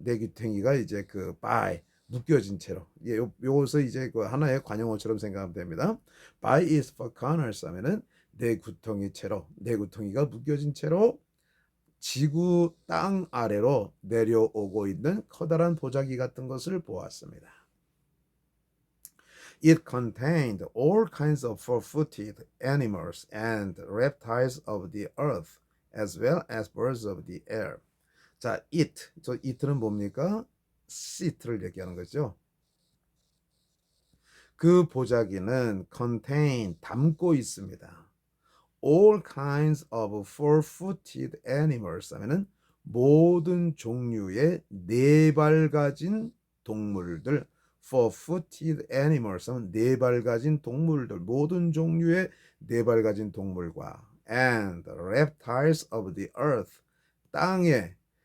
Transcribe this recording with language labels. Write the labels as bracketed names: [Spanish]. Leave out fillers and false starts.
[Korean] 네 귀퉁이가 이제 그 by 묶여진 채로. 예, 요것을 이제 그 하나의 관용어처럼 생각하면 됩니다. [English] By its four corners [Korean] 하면은 네 구덩이가 묶여진 채로 지구 땅 아래로 내려오고 있는 커다란 보자기 같은 것을 보았습니다. [English] It contained all kinds of four-footed animals and reptiles of the earth, as well as birds of the air. [Korean] 자, it는 뭡니까? seat를 얘기하는 거죠. 그 보자기는 담고 있습니다. [English] All kinds of four-footed animals [Korean] 하면은 모든 종류의 네 발 가진 동물들, [English] four-footed animals [Korean] 하면 네 발 가진 동물들, 모든 종류의 네 발 가진 동물과 [English] and reptiles of the earth, [Korean] 땅의